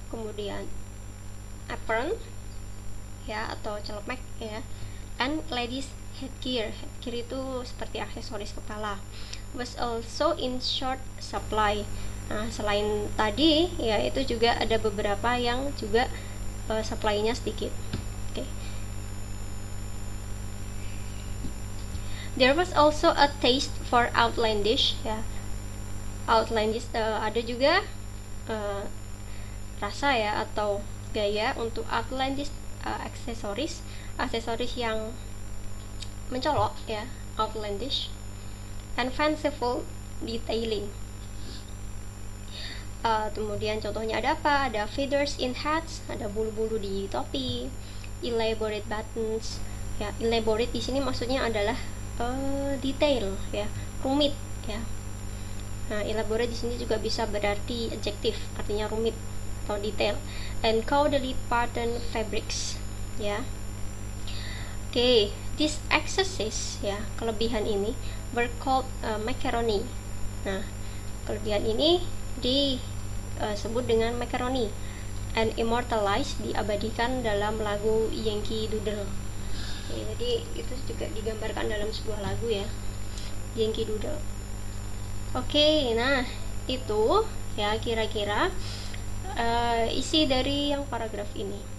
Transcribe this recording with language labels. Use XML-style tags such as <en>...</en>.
<id>Kemudian apron ya, atau celemek ya,</id> <en>and ladies headgear</en> <id>itu seperti aksesoris kepala,</id> <en>was also in short supply.</en> <id>Nah, selain tadi ya, itu juga ada beberapa yang juga supply-nya sedikit. Oke.</id> <en>There was also a taste for outlandish ya.</en> <id>Outlandish ada juga rasa ya, atau gaya untuk outlandish aksesoris yang mencolok ya, outlandish,</id> <en>and fanciful detailing.</en> <id>Kemudian contohnya ada apa? Ada</id> <en>feathers in hats,</en> <id>ada bulu-bulu di topi,</id> <en>elaborate buttons</en> <id>ya. Elaborate di sini maksudnya adalah detail ya, rumit ya. Nah, elaborate di sini juga bisa berarti adjektif, artinya rumit atau detail.</id> <en>And gaudily patterned fabrics ya. Oke, these excesses ya,</en> <id>kelebihan ini</id> <en>were called macaroni.</en> <id>Nah, kelebihan ini disebut dengan macaroni,</id> <en>and immortalized,</en> <id>diabadikan dalam lagu Yankee Doodle. Oke, jadi itu juga digambarkan dalam sebuah lagu ya, Yankee Doodle. Oke, nah itu ya kira-kira isi dari yang paragraf ini.</id>